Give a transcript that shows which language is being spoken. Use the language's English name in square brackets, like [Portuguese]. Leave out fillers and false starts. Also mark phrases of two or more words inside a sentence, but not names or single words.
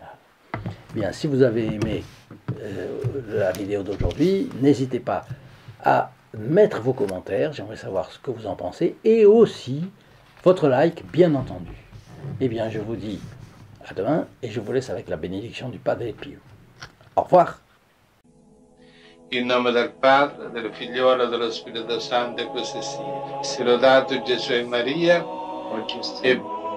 [French] Bien, si vous avez aimé la vidéo d'aujourd'hui, n'hésitez pas à mettre vos commentaires, j'aimerais savoir ce que vous en pensez, et aussi votre like, bien entendu. Eh bien, je vous dis à demain et je vous laisse avec la bénédiction du Padre Pio. Au revoir. [Italian] In nome del Padre, del Figliolo e dello Spirito Santo, e così sia. Sia lodato Gesù e Maria, e